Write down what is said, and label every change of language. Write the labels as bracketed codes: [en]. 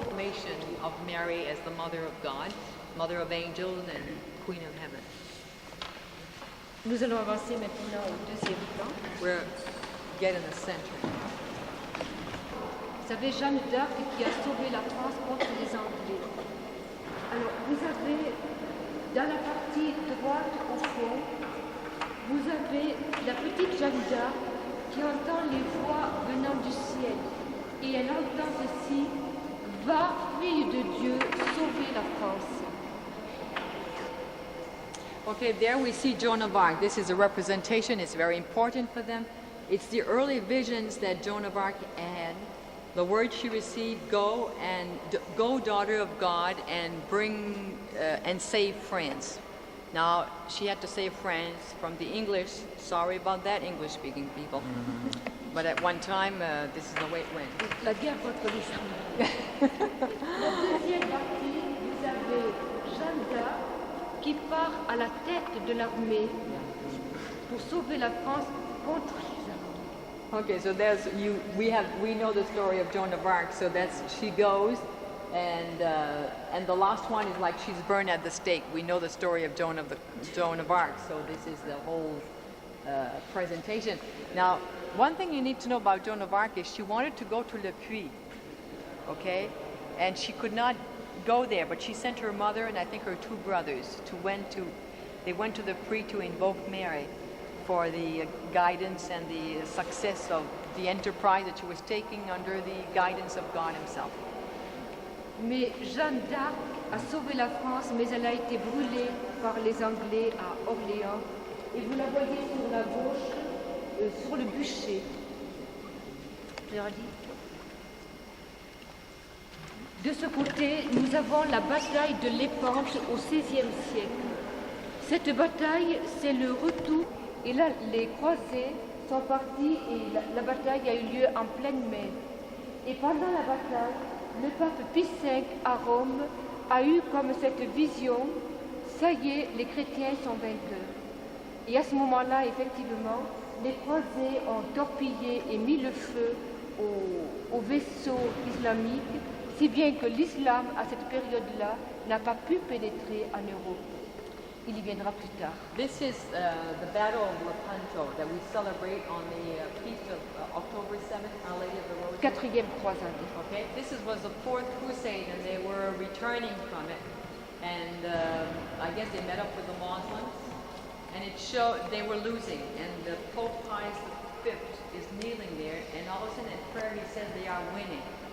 [en] Proclamation of Mary as the Mother of God, Mother of Angels, and Queen of Heaven. [fr] Nous allons avancer maintenant au deuxième plan. [en] We're getting the center. [fr] Vous savez, Jeanne d'Arc qui a sauvé la France contre les Anglais. Alors, vous avez, dans la partie droite au fond, vous avez la petite Jeanne d'Arc qui entend les voix venant du ciel. Et elle entend ceci, « Va, fille de Dieu, sauver la France ». [en] Okay, there we see Joan of Arc. This is a representation. It's very important for them. It's the early visions that Joan of Arc had. The word she received, go, daughter of God, and bring and save France. Now, she had to save France from the English. Sorry about that, English-speaking people. But at one time, this is the way it went. [fr] La guerre contre l'Islam. La deuxième partie, vous avez Jeanne d'Arc qui part à la tête de l'armée pour sauver la France contre les Allemands. [en] Okay, so there's we know the story of Joan of Arc. So she goes, and the last one is like she's burned at the stake. We know the story of Joan of Arc. So this is the whole presentation. Now, one thing you need to know about Joan of Arc is she wanted to go to Le Puy, okay, and she could not go there, but she sent her mother and I think her two brothers they went to the Puy to invoke Mary for the guidance and the success of the enterprise that she was taking under the guidance of God himself. [fr] Mais Jeanne d'Arc a sauvé la France, mais elle a été brûlée par les Anglais à Orléans. Et vous la voyez sur la gauche, sur le bûcher. De ce côté, nous avons la bataille de l'Épante au XVIe siècle. Cette bataille, c'est le retour. Et là, les croisés sont partis et la bataille a eu lieu en pleine mer. Et pendant la bataille, le pape Pie V à Rome a eu comme cette vision, ça y est, les chrétiens sont vainqueurs. Et à ce moment-là, effectivement, les croisés ont torpillé et mis le feu aux vaisseaux islamiques, si bien que l'islam, à cette période-là, n'a pas pu pénétrer en Europe. Il y viendra plus tard. [en] This is the Battle of Lepanto that we celebrate on the feast of October 7th, Our Lady of the Rosary. [fr] Quatrième croisade. [en] Okay, this was the fourth crusade, and they were returning from it, and I guess they met up with the Muslims, and it showed they were losing, and the Pope Pius V is kneeling there, and all of a sudden in prayer he says they are winning.